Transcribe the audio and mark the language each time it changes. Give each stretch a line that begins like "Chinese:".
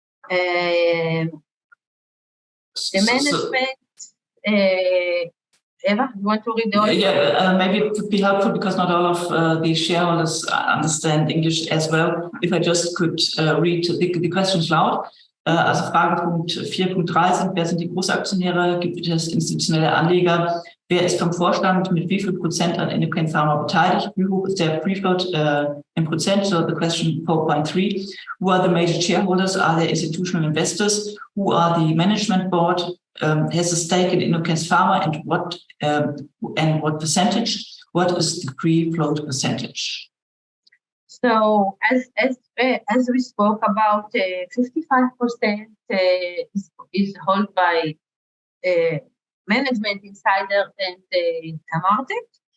English: The management, Eva, you want to read the order? Yeah, maybe it would be helpful because not all of the shareholders understand English as well. If I just could read the questions loud.
German: Also Fragepunkt 4.3 sind, wer sind die Großaktionäre? Gibt es institutionelle Anleger? Wer ist vom Vorstand mit wie viel Prozent an Innocan Pharma beteiligt? Wie hoch ist der Free Float in Prozent?
English: So the question 4.3. Who are the major shareholders? Are there institutional investors? Who are the management board? Has a stake in Innocan Pharma and what percentage? What is the free float percentage? So as we spoke about, 55% is held by management insider and Tamartec.